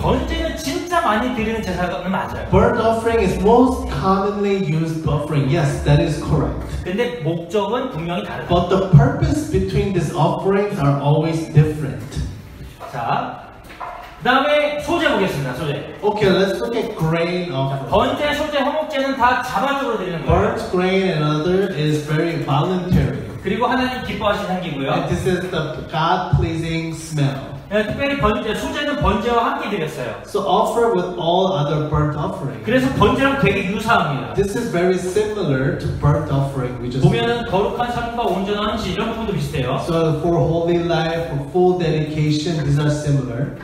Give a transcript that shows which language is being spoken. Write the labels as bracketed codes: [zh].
[ko] 번제는 진짜 많이 드리는 제사는 맞아요. [en] Burnt offering is most commonly used offering. Yes, that is correct. [ko] 근데 목적은 분명히 다르다. [en] But the purpose between these offerings are always different. [ko] 자, 그 다음에 소제 보겠습니다. 소제. [en] Okay, let's look at grain offering. [ko] 번제, 소제, 화목제는 다 자발적으로 드리는 거예요. [en] Burnt grain and other is very voluntary. [ko] 그리고 하나님 기뻐하시는 향기고요. [en] And this is the God-pleasing smell. [ko] 특별히 번제, 소제는 번제와 함께 드렸어요. [en] So offer with all other burnt offerings. [ko] 그래서 번제랑 되게 유사합니다. [en] This is very similar to burnt offering we just [ko] 보면은 거룩한 삶과 온전한 헌신 이런 부분도 비슷해요. [en] So for holy life, for full dedication, these are similar.